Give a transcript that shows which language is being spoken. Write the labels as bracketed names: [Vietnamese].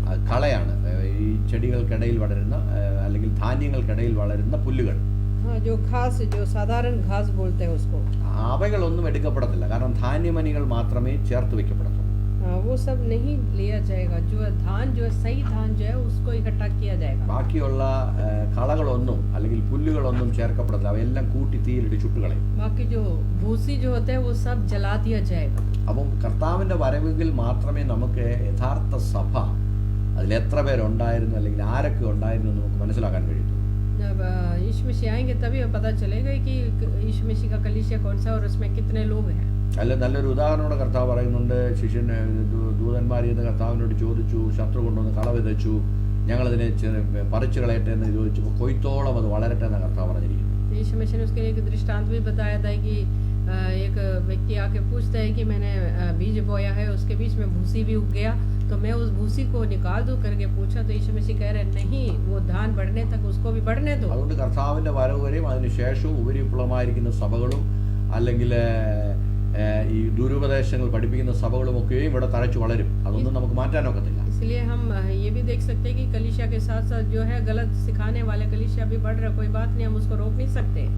[Malayalam] കളയാണ് ഈ ചെടികൾക്കിടയിൽ വളരുന്ന അല്ലെങ്കിൽ ധാന്യങ്ങൾക്കിടയിൽ വളരുന്ന പുല്ലുകൾ. [Hindi] जो घास, जो साधारण घास बोलते हैं उसको. [Malayalam] അവകളൊന്നും എടുക്കപ്പെടത്തില്ല, കാരണം ധാന്യമണികൾ മാത്രമേ ചേർത്ത് വെക്കപ്പെടത്തുള്ളൂ. [Hindi] वो सब नहीं लिया जाएगा। जो धान जो है सही धान जो है उसको इकट्ठा किया जाएगा। [Malayalam] ബാക്കിയുള്ള കളകളൊന്നും അല്ലെങ്കിൽ പുല്ലുകളൊന്നും ചേർക്കപ്പെടത്തില്ല. അവയെല്ലാം കൂട്ടി തീയിലിട്ട് ചുട്ടുകളയും. [Hindi] बाकी जो भूसी जो होता है वो सब जला दिया जाएगा। [Malayalam] അപ്പം കർത്താവിൻ്റെ വരവെങ്കിൽ മാത്രമേ നമുക്ക് യഥാർത്ഥ സഭ അതിലെത്ര പേരുണ്ടായിരുന്നു അല്ലെങ്കിൽ ആരൊക്കെ ഉണ്ടായിരുന്നു എന്ന് നമുക്ക് മനസ്സിലാക്കാൻ കഴിയത്തുള്ളൂ. [Hindi] जब यीशु मसीह आएंगे तभी पता चलेगा कि यीशु मसीह का कलीसिया कौन सा और उसमें कितने लोग हैं। [Malayalam] അല്ല, നല്ലൊരു ഉദാഹരണോടെ കർത്താവ് പറയുന്നുണ്ട്. ദൂതന്മാർ എന്ന് കർത്താവിനോട് ചോദിച്ചു, ശത്രു കൊണ്ടുവന്ന് കള വിതച്ചു, ഞങ്ങളതിനെ പറിച്ചു കളയട്ടെ എന്ന് ചോദിച്ചപ്പോൾ കൊയ്ത്തോളം അത് വളരട്ടെ എന്ന് കർത്താവ് പറഞ്ഞിരിക്കുന്നു. [Hindi] यीशु मसीह ने उसके लिए एक दृष्टांत भी बताया था कि एक व्यक्ति आके पूछता है कि मैंने बीज बोया है, उसके बीच में भूसी भी उग गया, तो मैं उस भूसी को निकाल दूं करके पूछा, तो यीशु मसीह कह रहे नहीं, वो धान बढ़ने तक उसको भी बढ़ने दो। [Malayalam] അതുകൊണ്ട് കർത്താവിൻ്റെ വരവ് വരെയും അതിനുശേഷവും ഉപരിവിപ്ലവമായിരിക്കുന്ന സഭകളും അല്ലെങ്കിൽ ഈ ദുരുപദേശങ്ങൾ പഠിപ്പിക്കുന്ന സഭകളുമൊക്കെയും ഇവിടെ തഴച്ചു വളരും. അതൊന്നും നമുക്ക് മാറ്റാനൊക്കത്തില്ല. [Hindi] इसलिए हम ये भी देख सकते हैं कि कलीसिया के साथ साथ जो है गलत सिखाने वाले कलीसिया भी बढ़ रहा, कोई बात नहीं, हम उसको रोक नहीं सकते।